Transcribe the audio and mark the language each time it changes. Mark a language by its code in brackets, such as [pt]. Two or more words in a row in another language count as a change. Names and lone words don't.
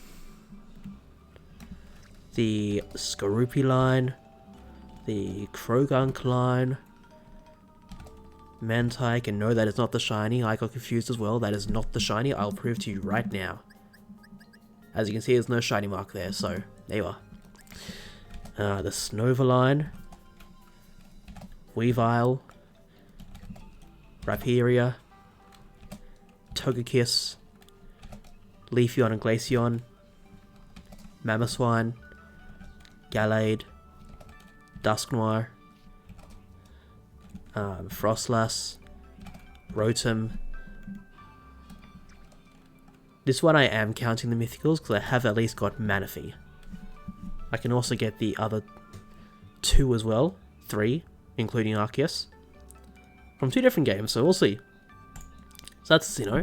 [en] The Skorupi line. The Krogunk line. Mantike, and no, that is not the shiny. I got confused as well. That is not the shiny. I'll prove to you right now. As you can see, there's no shiny mark there, so there you are. The Snova line. Weavile. Rhyperior. Togekiss. Leafeon and Glaceon. Mamoswine. Gallade. Dusknoir. Frostlass. Rotom. This one I am counting the mythicals because I have at least got Manaphy. I can also get the other 2 as well. 3, including Arceus. From 2 different games, so we'll see. So that's Sinnoh.